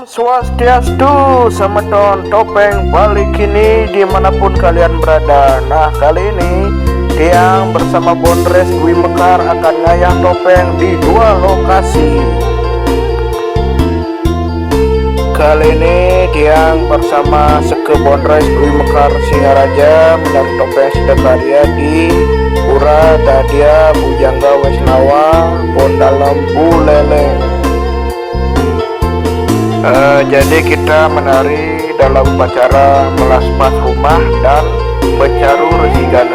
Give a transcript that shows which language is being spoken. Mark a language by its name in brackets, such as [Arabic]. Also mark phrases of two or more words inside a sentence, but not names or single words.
[Indonesian] Swastiastu, Semeton Topeng balik kini dimanapun kalian berada. Nah, kali ini Tiang bersama Bondres Dwi Mekar akan ngayah topeng di dua lokasi. Kali ini Tiang bersama Seke Bondres Dwi Mekar Singaraja mencari topeng Sidakaria di Pura Dadia Bujangga Wesnawa Pondalem Buleleng. Jadi kita menari dalam upacara melasmas rumah dan mencaru resigana.